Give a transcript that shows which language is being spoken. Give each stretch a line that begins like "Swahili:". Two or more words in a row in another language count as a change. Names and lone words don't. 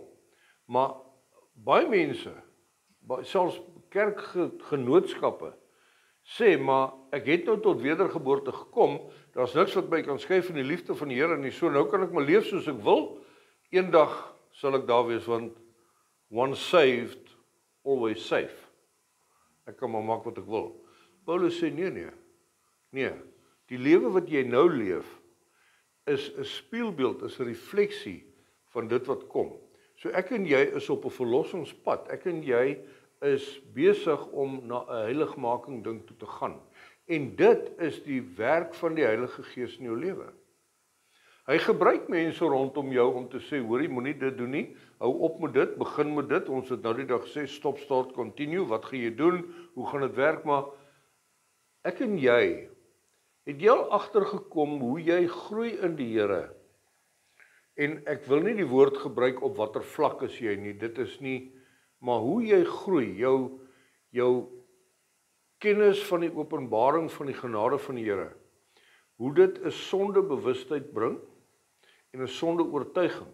Afrikaans: Maar baie mense, selfs kerkgenootskappe, sê, maar ek het nou tot wedergeboorte gekom, daar's niks wat my kan skei van die liefde van die Here nie, so nou kan ek maar leef soos ek wil, eendag sal ek daar wees, want
English: once saved, always safe.
Afrikaans: Ek kan maar maak wat ek wil. Paulus sê nee, die lewe wat jy nou leef, is 'n spieelbeeld, is 'n refleksie van dit wat kom. So ek en jy is op 'n verlossingspad, ek en jy is besig om na 'n heiligmaking ding toe te gaan. En dit is die werk van die Heilige Gees in jou lewe. Hy gebruik mense rondom jou om te sê, hoorie, moenie dit doen nie, hou op met dit, begin met dit, ons het nou die dag gesê,
English: stop, start, continue,
Afrikaans: wat gaan jy doen, hoe gaan dit werk, maar ek en jy, het jy al agtergekom hoe jy groei in die Here? En ek wil nie die woord gebruik op watter vlak is jy nie, dit is nie, maar hoe jy groei, jou kennis van die openbaring van die genade van die Here, hoe dit 'n sondebewustheid bring en 'n sondeoortuiging.